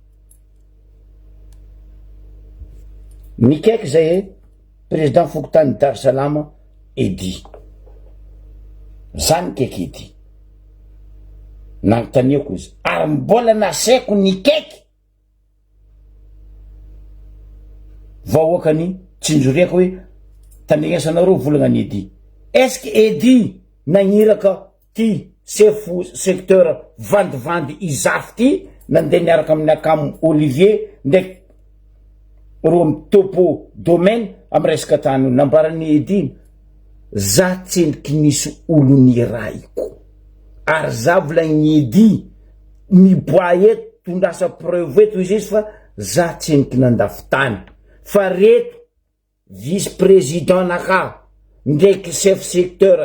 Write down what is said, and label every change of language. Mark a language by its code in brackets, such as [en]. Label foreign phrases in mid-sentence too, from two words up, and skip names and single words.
[mg] nikaiky zay président Fokotany Dar es Salaam Edy zany kaiky Edy nagnontaniako izy ary mbola nasaiko nikaiky vahoakany tsinjoriako hoe tandrignasanareo volagna Edy [fr] est-ce que [mg] Edy nagniraka ty [fr] chef secteur [mg] vandivandy izafy ty nandeha niaraka amin'ny akamo Olivier ndraiky ro topo domaine amy resaka tany nambarany Edy za tsendriky nisy olo niraiko ary za volagny Edy miboa eto tondrasa preuve eto izy fa za tsendriky nandafy tany fa reto [fr] vice président [mg] naka ndraiky [fr] chef secteur